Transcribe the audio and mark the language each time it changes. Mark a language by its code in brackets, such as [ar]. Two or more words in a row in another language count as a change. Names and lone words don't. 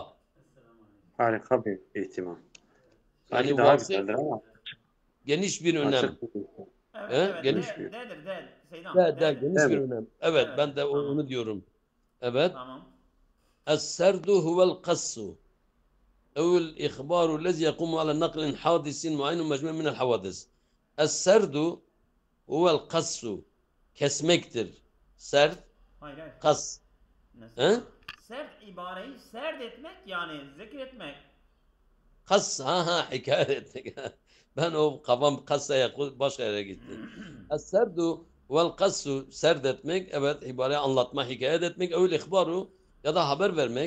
[tr] Harika bir ihtimam. Belki Yani daha vasi güzeldir ama geniş bir önem. açık bir ihtimam. Evet, He? evet. Geniş D'dir. Seydam. de D'dir. geniş Değil bir mi? önem. Evet Evet, ben de tamam. onu diyorum. Evet. Tamam. [ar] السرد هو القص. أو الإخبار الذي يقوم على نقل حادث معين مجموع من الحوادث. السرد هو القص [tr] kesmektir. Serd, Hayır, hayır. kas. Nasıl? He? Sert ibareyi serd etmek yani zikretmek. Kas, hikaye etmek. Ben o kafam kasaya başka yere gitti. [ar] السرد والقص [tr] serd etmek, evet ibareyi anlatma, hikaye etmek, öyle ihbaru ya da haber vermek.